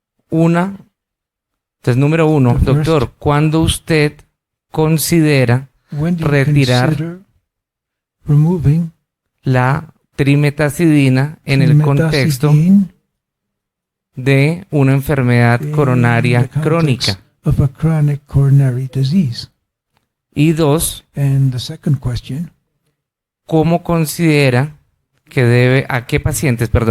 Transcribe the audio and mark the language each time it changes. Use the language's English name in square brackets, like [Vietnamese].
[Spanish] Una, entonces número uno, [English] The first, [Spanish] doctor, ¿cuándo usted considera [English] when do you [Spanish] retirar [English] consider removing [Spanish] la trimetazidina en el contexto [English] trimetazidine [Spanish] de una enfermedad [English] in [Spanish] coronaria [English] the context [Spanish] crónica? [English] of a chronic coronary disease? [Spanish] Y dos, [English] And the second question, [Spanish] ¿cómo considera que debe, a qué pacientes